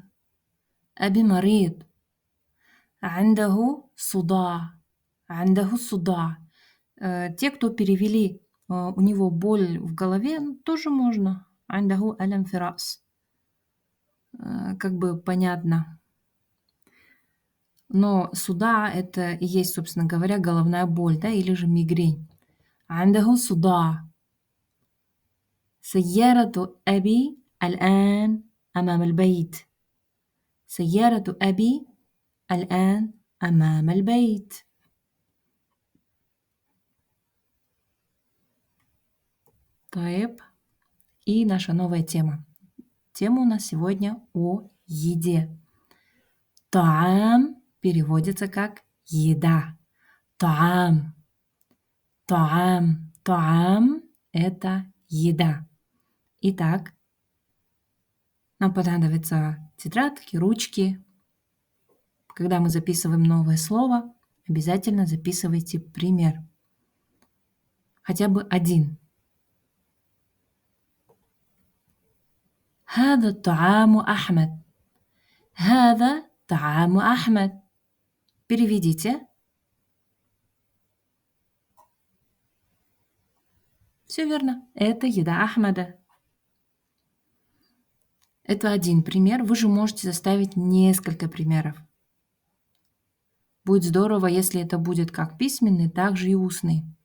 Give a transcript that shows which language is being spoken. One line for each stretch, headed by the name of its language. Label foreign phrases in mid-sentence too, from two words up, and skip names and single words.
Arabic: أبي مريض. عنده صداع. عنده صداع.
Russian: Те, кто перевели у него боль в голове, тоже можно.
Arabic: عنده ألم في الرأس.
Russian: Как бы понятно. Но суда это и есть, собственно говоря, головная боль, да, или же мигрень.
Arabic: عنده صداع. سيارة أبي الآن أمام البيت. سيارة أبي الآن أمام البيت. طيب.
Russian: И наша новая тема. Тема у нас сегодня о еде. Таам переводится как еда. Таам. Таам. Таам – это еда. Итак, нам понадобятся тетрадки, ручки. Когда мы записываем новое слово, обязательно записывайте пример. Хотя бы один.
Arabic: هذا طعام أحمد. هذا طعام أحمد.
Russian: Переведите. Все верно. Это еда Ахмада. Это один пример. Вы же можете составить несколько примеров. Будет здорово, если это будет как письменный, так же и устный.